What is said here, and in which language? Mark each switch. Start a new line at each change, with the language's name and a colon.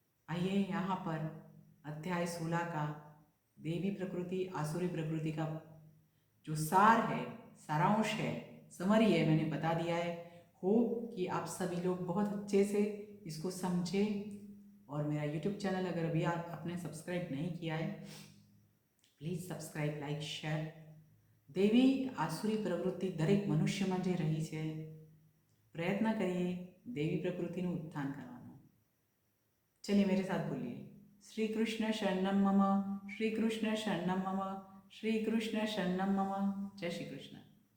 Hindi: आइए यहाँ पर अध्याय 16 का देवी प्रकृति आसुरी प्रकृति का जो सार है, सारांश है, समरी है, मैंने बता दिया है। हो कि आप सभी लोग बहुत अच्छे से इसको समझें। और मेरा YouTube चैनल अगर अभी आपने सब्सक्राइब नहीं किया है, प्लीज़ સબસ્ક્રાઇબ, લાઇક, શેર।
Gujarati: દેવી આસુરી પ્રવૃત્તિ દરેક મનુષ્યમાં જે રહી છે, પ્રયત્ન કરીએ દેવી પ્રકૃતિનું ઉત્થાન કરવાનો।
Hindi: चलिए मेरे साथ बोलिए, श्री कृष्ण शरणम मम, श्री कृष्ण शरणम मम, श्री कृष्ण शरणम मम। जय श्री कृष्ण।